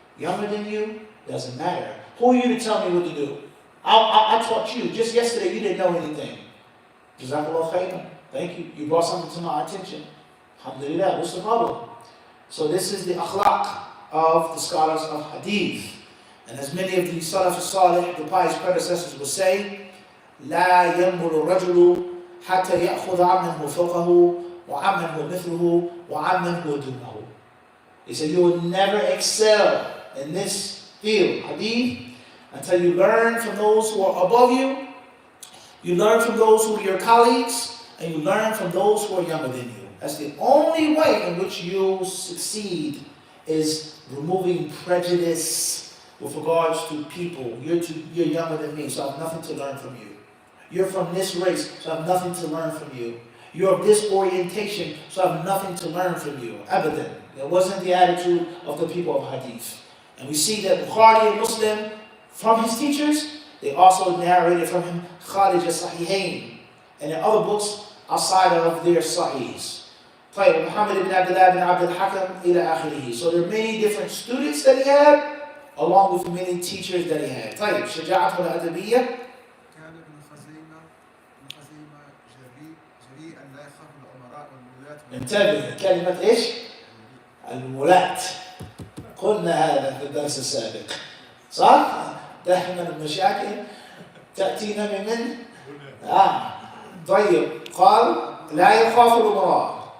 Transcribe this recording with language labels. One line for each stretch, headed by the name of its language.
English: Younger than you, doesn't matter. Who are you to tell me what to do? I taught you. Just yesterday you didn't know anything. Jazakallah khairan. Thank you. You brought something to my attention. Alhamdulillah, what's the problem? So this is the akhlaq of the scholars of hadith. And as many of the salaf salih, the pious predecessors will say,
Arabic: لا ينظر الرجل حتى يأخذ عمن هو فوقه وعمن هو مثله وعمن هو دونه.
English: He said, you will never excel in this field, hadith, until you learn from those who are above you, you learn from those who are your colleagues, and you learn from those who are younger than you. That's the only way in which you'll succeed, is removing prejudice with regards to people. You're younger than me, so I have nothing to learn from you. You're from this race, so I have nothing to learn from you. You're of this orientation, so I have nothing to learn from you. Abadan. That wasn't the attitude of the people of Hadith. And we see that Bukhari and Muslim, from his teachers, they also narrated from him Kharij al-Sahihain and in other books outside of their Sahihs. Muhammad ibn Abdullah ibn Abdul Hakam
Arabic: ila akhirih.
English: So there are many different students that he had, along with many teachers that he had.
Arabic: شجاعته الأدبية. كان ابن خزيمة جريئا لا يخاف الأمراء والولاة. انتبه كلمة ايش؟ الولاة. قلنا هذا في الدرس السابق. صح؟ دائما المشاكل تأتينا من طيب قال لا يخاف الأمراء.